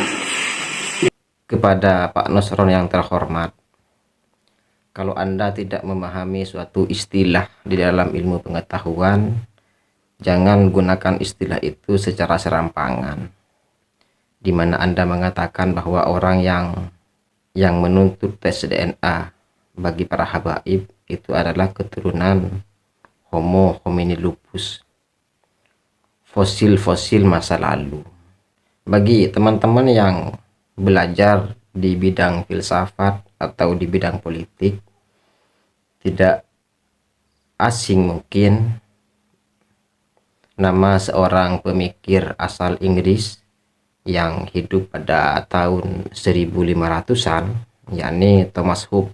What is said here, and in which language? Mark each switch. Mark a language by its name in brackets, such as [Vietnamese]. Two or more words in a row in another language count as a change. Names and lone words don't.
[Indonesian] Kepada Pak Nusron yang terhormat, kalau Anda tidak memahami suatu istilah di dalam ilmu pengetahuan, jangan gunakan istilah itu secara serampangan, di mana Anda mengatakan bahwa orang yang menuntut tes DNA bagi para habaib itu adalah keturunan [Latin] Homo homini lupus, [Indonesian] fosil-fosil masa lalu. Bagi teman-teman yang belajar di bidang filsafat atau di bidang politik, tidak asing mungkin nama seorang pemikir asal Inggris yang hidup pada tahun 1500-an, yakni Thomas Hobbes.